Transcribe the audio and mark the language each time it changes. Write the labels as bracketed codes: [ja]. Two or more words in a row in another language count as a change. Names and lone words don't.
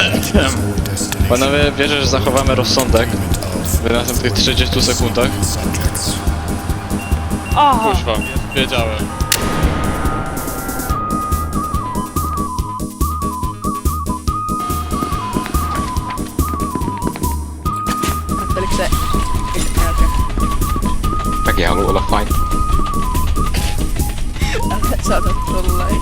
[pl] Wiem. Panowie, wierzę, że zachowamy rozsądek w następnych 30 sekundach. Aha! Kuźwa, wiedziałem. [fi] Ajatteliko se... Mäkin haluu olla fine. Älä saata tollain.